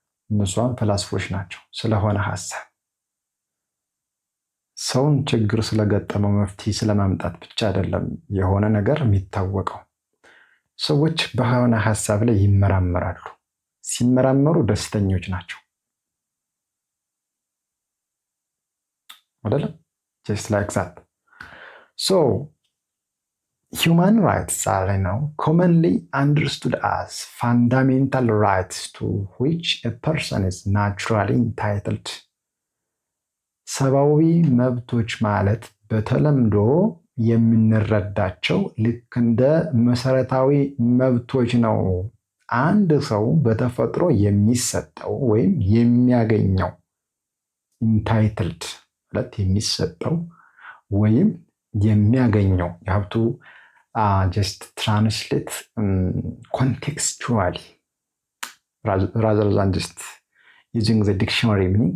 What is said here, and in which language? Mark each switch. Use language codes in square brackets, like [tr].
[am] እነሷም ፈላስፎች ናቸው። ስለሆነ ሀሳብ ሰውን ችግር ስለገጠመው መፍትሄ ስለማምጣት ብቻ አይደለም የሆነ ነገር የሚታወቀው። ሰዎች በሆነ ሀሳብ ላይ ይመራመራሉ። ሲመራመሩ ደስተኞች ናቸው አይደለም? [en] ጀስት ላይክ ዛት ሶ human rights are now commonly understood as fundamental rights to which a person is naturally entitled. [am] ሰብአዊ መብቶች ማለት በተለምዶ የምንረዳቸው ልክ እንደ መሰረታዊ መብቶች ነው። አንድ ሰው በተፈጥሮ የሚሰጠው ወይም የሚያገኘው ኢንታይትልድ ማለት የሚሰጠው ወይም የሚያገኘው የሀብቱ [en] ጀስት ትራንስሌት ኮንቴክስቹዋሊ rather than just using the dictionary meaning.